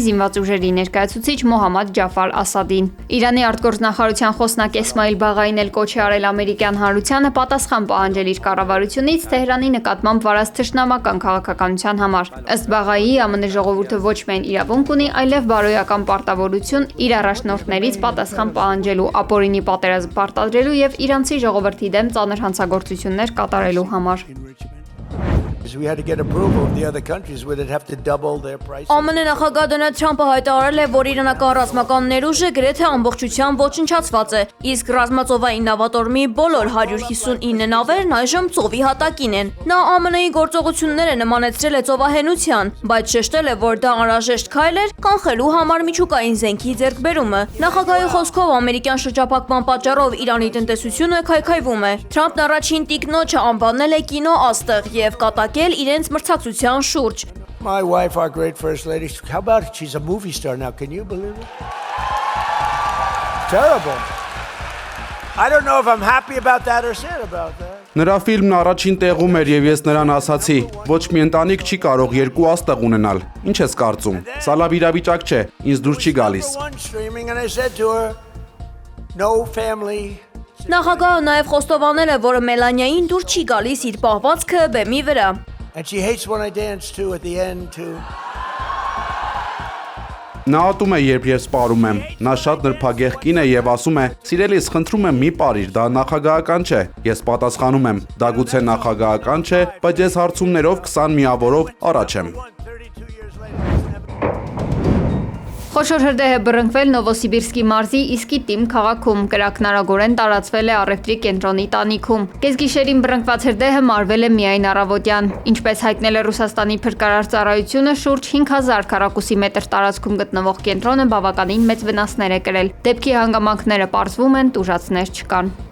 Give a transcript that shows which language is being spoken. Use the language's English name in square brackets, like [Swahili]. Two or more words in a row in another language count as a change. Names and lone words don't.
[Armenian] զինված ուժերի ներկայացուցիչ Մոհամմադ Ջաֆար Ասադին։ Իրանի արտգործնախարարության խոսնակ Էսմայիլ Բաղային էլ կոչ է արել ամերիկյան հանրությանը պատասխան պահանջել իր կառավարությունից Թեհրանի նկատմամբ վարած թշնամական քաղաքականության համար։ Ըստ Բաղայի ԱՄՆ ժողովուրդը ոչ միայն իրավունք ունի, այլև բարոյական պարտավորություն իր առաջնորդներից պատասխան պահանջելու, ապօրինի պատերազմ պարտադրելու եւ իրանցի ժողովրդի դեմ ծանր հանցագործություններ կատարելու համար։ [English] because we had to get approval of the other countries where they'd have to double their prices. [Armenian] ԱՄՆ նախագահ Դոնալդ Թրամփը հայտարարել է, որ իրանական ռազմական ներուժը գրեթե ամբողջությամբ ոչնչացված է, իսկ ռազմածովային նավատորմի բոլոր 159 նավերն այժմ ծովի հատակին են։ Նա ԱՄՆ-ի գործողությունները նմանեցրել է ծովահենության, բայց շեշտել է, որ դա անհրաժեշտ քայլ էր կանխելու համար միջուկային զենքի ձեռքբերումը։ Նախագահի խոսքով ամերիկյան շրջափակման պատճառով Իրանի տնտեսությունը քայքայվում է։ Թրամփն առաջին տիկնոջը անվանել է կինո աստղ եւ կատակել իրենց մրցակցության շուրջ։ [English] My wife, our great first lady, how about she's a movie star now? Can you believe it? Terrible. I don't know if I'm happy about that or sad about that. [Armenian] Նրա ֆիլմն առաջին տեղում էր եւ ես նրան ասացի. ոչ մի ընտանիք չի կարող երկու աստղ ունենալ։ Ինչ ես կարծում։ Սա լավ իրավիճակ չէ, ինձ դուր չի գալիս։ [English] And I said to her, no family. [Armenian] Նախագահը նաև խոստովանել է, որ Մելանիային դուր չի գալիս իր պահվածքը բեմի վրա։ [English] And she hates when I dance too at the end too. [Armenian] Նա ատում է, երբ ես սպառում եմ։ Նա շատ նրբագեղ կին է եւ ասում է. «Սիրելիս, խնդրում եմ մի պարիր, դա նախագահական չէ»։ Ես պատասխանում եմ. «Դա գուցե նախագահական չէ, բայց ես հարցումներով 20 միավորով առաջ եմ»։ Խոշոր հրդեհ է բռնկվել Նովոսիբիրսկի մարզի Իսկիտիմ քաղաքում, կրակնարագորեն տարածվել է առևտրի կենտրոնի տանիքում։ Կեսգիշերին բռնկված հրդեհը մարվել է միայն առավոտյան։ Ինչպես հայտնել է Ռուսաստանի փրկարար ծառայությունը, շուրջ 5000 քառակուսի մետր տարածքում գտնվող կենտրոնը բավականին մեծ վնասներ է կրել։ Դեպքի հանգամանքները պարզվում են, տուժածներ չկան։